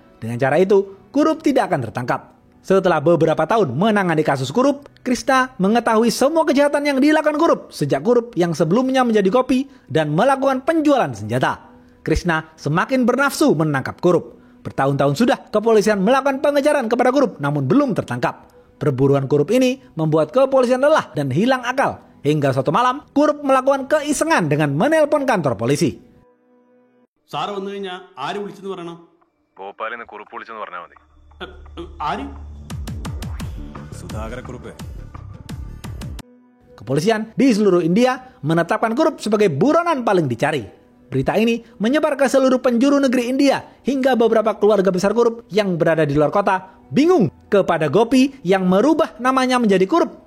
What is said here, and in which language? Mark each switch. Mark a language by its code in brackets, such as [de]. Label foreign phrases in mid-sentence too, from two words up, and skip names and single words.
[id] Dengan cara itu, Kurup tidak akan tertangkap. Setelah beberapa tahun menangani kasus Kurup, Krishna mengetahui semua kejahatan yang dilakukan Kurup sejak Kurup yang sebelumnya menjadi kopi dan melakukan penjualan senjata. Krishna semakin bernafsu menangkap Kurup. Bertahun-tahun sudah kepolisian melakukan pengejaran kepada Kurup namun belum tertangkap. Perburuan Kurup ini membuat kepolisian lelah dan hilang akal. Hingga suatu malam, Kurup melakukan keisengan dengan menelpon kantor polisi. [ml] സാറ് വന്നു കഴിഞ്ഞാൽ ആര് വിളിച്ചെന്ന് പറയണം? ഭോപ്പാലിൽ നിന്ന് കുറുപ്പ് വിളിച്ചെന്ന് പറഞ്ഞാൽ മതി. ആര്? സുധാകരക്കുറുപ്പ്. [id] Kepolisian di seluruh India menetapkan Kurup sebagai buronan paling dicari. Berita ini menyebar ke seluruh penjuru negeri India hingga beberapa keluarga besar Kurup yang berada di luar kota bingung kepada Gopi yang merubah namanya menjadi Kurup.